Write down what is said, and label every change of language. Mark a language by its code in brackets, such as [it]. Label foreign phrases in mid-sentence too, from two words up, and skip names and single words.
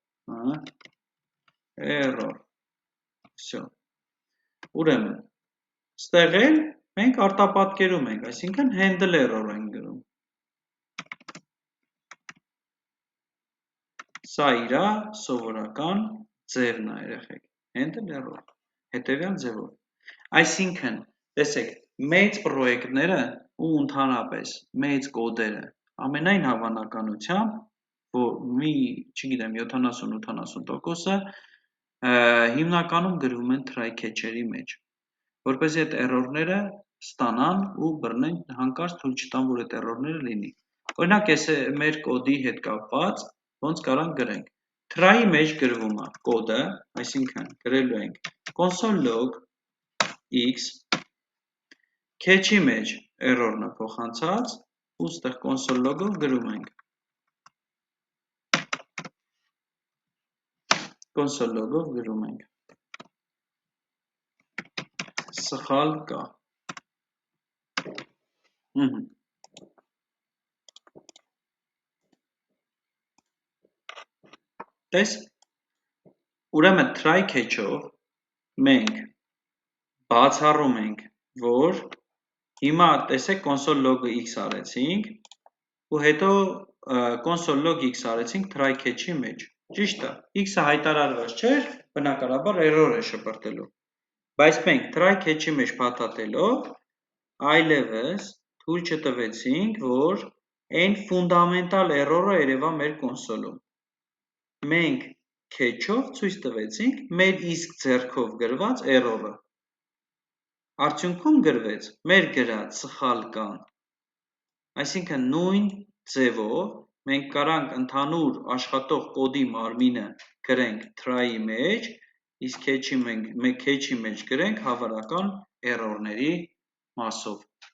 [hy] error, всё։ Ուրեմն, ստեղ էլ մենք արտապատկերում ենք, այսինքն [en] handle error [hy] ենք գրում։ Սա իրա սովորական ձևն է երեխեք, [en] handle error, [hy] հետևյալ ձևով։ Այսինքն, տեսեք, մեծ պրոյեկտները ու ընդհանրապես մեծ կոդերը ամենայն հավանականությամբ, որ մի, չգիտեմ, 70-80%-ը հիմնականում գրվում են [en] try catch- [hy] երի մեջ, որպեսզի այդ error-ները ստանան ու բռնեն, հանկարծ թույլ չտան, որ այդ error-ները լինի։ Օրինակ, ես մեր կոդի հետ կապված ոնց կարանք գրենք։ Try-ի մեջ գրվում է կոդը, այսինքն գրելու ենք [en] console log x, [hy] catch-ի մեջ error-ը փոխանցած, ու ստեղ [en] console log- [hy] ով գրում ենք [en] console log- [hy] ով գրում ենք սխալ կա։ Տես, ուրեմն [en] try catch- [hy] ով մենք բացառում ենք, որ հիմա տեսեք [en] console log x [hy] արեցինք ու հետո [en] console log x [hy] արեցինք [en] try catch- [hy] ի մեջ, ճիշտ է, x-ը հայտարարված չէր, բնականաբար error է շպրտելու, բայց մենք try catch-ի մեջ փաթաթելով այլևս թույլ չտվեցինք, որ այն ֆունդամենտալ error-ը երևա մեր կոնսոլում։ Մենք catch-ով ցույց տվեցինք մեր իսկ ձեռքով գրված error-ը։ Արդյունքում գրվեց մեր գրած սխալ կան։ Այսինքն նույն ձևով մենք կարանք ընդհանուր աշխատող կոդի մարմինը գրենք try-ի մեջ, իսկ catch-ի մեջ գրենք հավանական error-ների մասով։